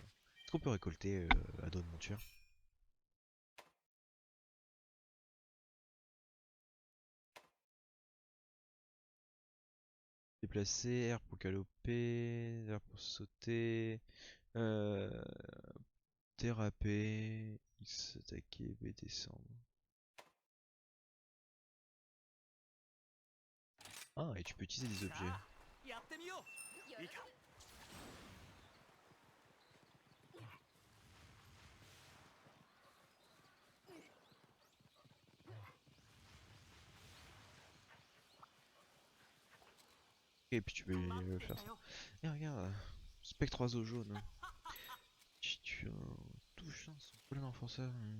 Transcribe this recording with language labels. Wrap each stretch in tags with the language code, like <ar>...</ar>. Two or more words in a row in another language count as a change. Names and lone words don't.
<fr>Est-ce qu'on peut récolter à dos de monture? Déplacer, R pour galoper, R pour sauter, déraper, X attaquer, B descendre. Ah, et tu peux utiliser des objets.</fr> <ja>やってみよう。いいか。</ja> <fr>Et puis tu peux faire ça. Et regarde, spectre oiseau jaune. Si tu touches son pollen renforceur.</fr>